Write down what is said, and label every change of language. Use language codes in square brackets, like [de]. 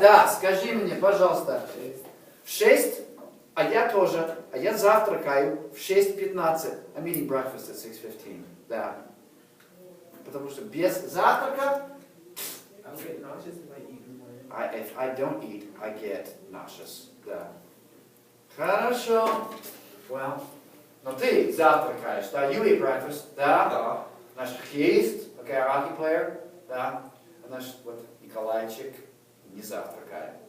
[ru] Да, скажи мне, пожалуйста. В 6? А я тоже. А я завтракаю в 6:15. [en] I'm eating breakfast at 6:15. [ru] Да. Потому что без завтрака, [en] I'll get nauseous if I eat in the morning. if I don't eat, I get nauseous. [ru] Да. Хорошо. Well, но ты завтракаешь, да? [en] You eat breakfast, да? [ru] Да. Наш хоккеист, [en] okay, our hockey player, да? [ru] А наш вот Николайчик не завтракает.